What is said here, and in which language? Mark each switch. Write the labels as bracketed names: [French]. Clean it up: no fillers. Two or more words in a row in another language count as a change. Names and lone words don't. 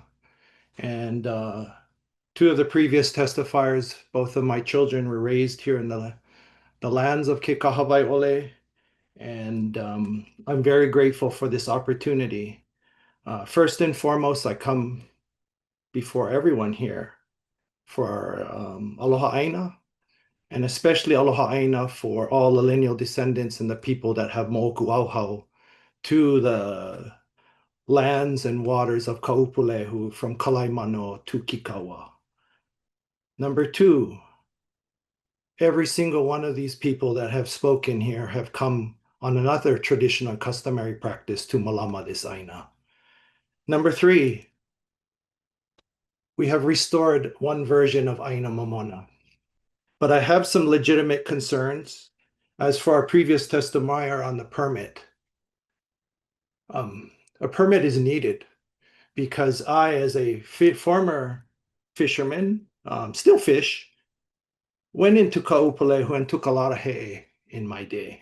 [English] And two of the previous testifiers, both of my children were raised here in the lands of Ke Kahawaiʻole. And I'm very grateful for this opportunity. First and foremost, I come before everyone here for [Hawaiian] aloha aina, [English] and especially [Hawaiian] aloha aina [English] for all the lineal descendants and the people that have [Hawaiian] mo'oku auhau [English] to the lands and waters of Kaʻūpūlehu from Kalaimano to Kikawa. Number two, every single one of these people that have spoken here have come on another traditional customary practice to malama this aina. Number three, we have restored one version of [Hawaiian] aina mamona. [English] But I have some legitimate concerns. As for our previous testimony on the permit, a permit is needed because I, as a former fisherman, still fish, went into Kaʻūpūlehu and took a lot of he'e in my day.